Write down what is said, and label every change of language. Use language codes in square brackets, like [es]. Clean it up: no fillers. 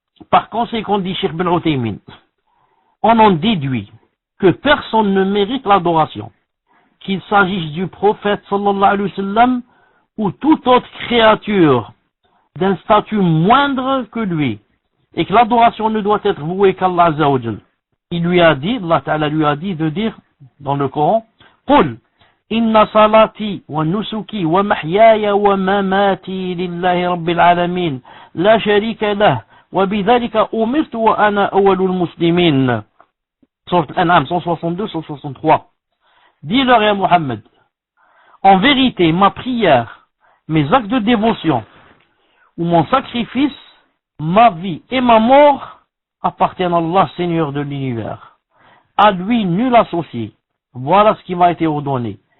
[fr] Par conséquent, dit Cheikh Ben Uthaymin, on en déduit que personne ne mérite l'adoration, qu'il s'agisse du prophète sallallahu alayhi wa sallam ou toute autre créature d'un statut moindre que lui, et que l'adoration ne doit être vouée qu'Allah Azza wa Jal. Il lui a dit, Allah Ta'ala lui a dit de dire dans le Coran, [ar] قُلْ إِنَّ صَلَاتِي وَنُسُكِي وَمَحْيَايَ وَمَمَاتِي لِلَّهِ رَبِّ الْعَالَمِينَ لَا شَرِيكَ لَهُ وَبِذَلِكَ أُمِرْتُ وَأَنَا أَوَّلُ الْمُسْلِمِينَ. [fr] Sourate Al-An'am 162, 163. Dis-leur à Muhammad, en vérité, ma prière, mes actes de dévotion ou mon sacrifice ma vie et ma mort appartiennent à Allah, Seigneur de l'univers. À lui, nul associé. Voilà ce qui m'a été ordonné.